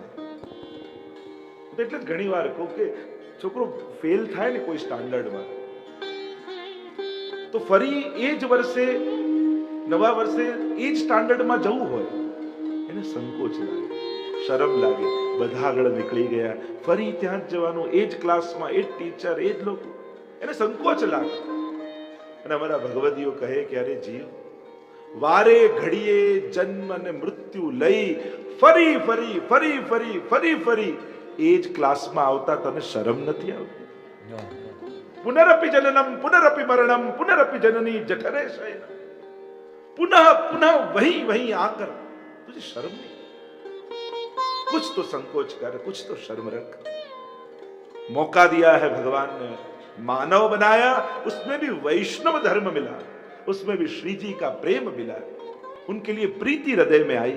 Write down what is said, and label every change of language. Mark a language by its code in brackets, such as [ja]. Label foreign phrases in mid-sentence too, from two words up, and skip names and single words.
[gu] એટલે જ ઘણી વાર કહું કે છોકરો ફેલ થાય ને કોઈ સ્ટાન્ડર્ડમાં, તો ફરી એ જ વર્ષે, નવા વર્ષે એ જ સ્ટાન્ડર્ડમાં જવું હોય, એને સંકોચ લાગે, શરમ લાગે, બધા આગળ નીકળી ગયા, ફરી ત્યાં જ જવાનું, એ જ ક્લાસમાં, એ જ ટીચર, એ જ લોકો, એને સંકોચ લાગે। અને અમારા ભગવદીઓ કહે કે અરે જીવ, વારે ઘડીએ જન્મ અને મૃત્યુ લઈ ફરી ફરી ફરી ફરી ફરી ફરી એ જ ક્લાસમાં આવતા તને શરમ નથી આવતી? [sa] पुनरपि जननम पुनरपि मरणम पुनरपि जननी जठरे शयनम। [hi] पुनः पुनः वही वही आकर तुझे शर्म नहीं? कुछ तो संकोच कर, कुछ तो शर्म रख। मौका दिया है भगवान ने, मानव बनाया, उसमें भी वैष्णव धर्म मिला, उसमें भी श्री जी का प्रेम मिला, उनके लिए प्रीति हृदय में आई।